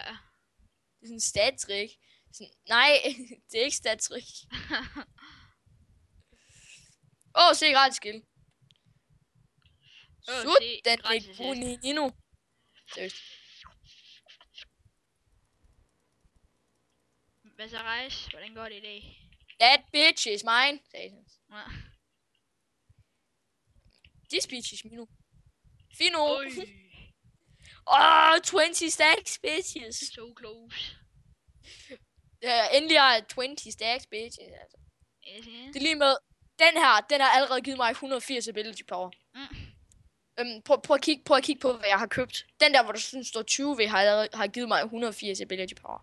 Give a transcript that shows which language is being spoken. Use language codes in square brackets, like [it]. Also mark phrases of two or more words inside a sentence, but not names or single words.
[da] Det er sådan en stat-trick. Nej, det er ikke stat-trick. Se gratis skill. Sådan, ikke Brunino. Seriøst. Hvad så, Rejs? Hvordan går det i dag? [en] That bitch is mine, [da] sagde han. [en] This bitch is mine. Fino. 20 stacks, bitches. So close. [da] Endelig har jeg 20 [en] stacks, bitches. [da] Altså. Det er lige med, den har allerede givet mig 180 [en] ability power. [da] Prøv at kigge på, hvad jeg har købt. Den der, hvor der sådan står 20 ved, har givet mig 180 [en] ability power.